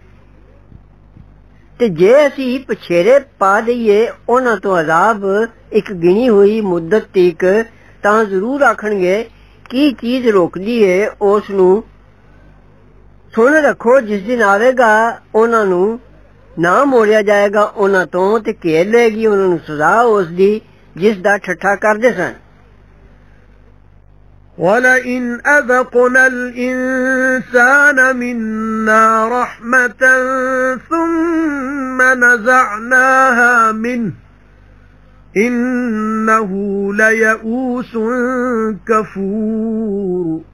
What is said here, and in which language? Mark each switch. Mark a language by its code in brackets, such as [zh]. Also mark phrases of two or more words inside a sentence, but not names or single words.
[pa] ਤੇ ਜੇ ਅਸੀਂ ਪਛੇਰੇ ਪਾ ਦਈਏ ਉਹਨਾਂ ਤੋਂ ਅਜ਼ਾਬ ਇੱਕ ਗਿਣੀ ਹੋਈ ਮੁੱਦਤ ਤੀਕ, ਤਾਂ ਜ਼ਰੂਰ ਆਖਣਗੇ ਕੀ ਚੀਜ਼ ਰੋਕਦੀ ਹੈ ਉਸ ਨੂੰ। ਸੁਣ ਰੱਖੋ ਜਿਸ ਦਿਨ ਆਵੇਗਾ ਉਹਨਾਂ ਨੂੰ ਨਾ ਮੋੜਿਆ ਜਾਏਗਾ ਉਹਨਾਂ ਤੋਂ ਤੇ ਘੇਰ ਲਏਗੀ ਉਹਨਾਂ ਨੂੰ ਸਜ਼ਾ ਉਸ ਦੀ ਜਿਸ ਦਾ ਠੱਠਾ ਕਰਦੇ ਸਨ। [ar] وَلَئِنْ أَذَقْنَا الْإِنسَانَ مِنَّا رَحْمَةً ثُمَّ نَزَعْنَاهَا مِنْهُ إِنَّهُ لَيَئُوسٌ كَفُورٌ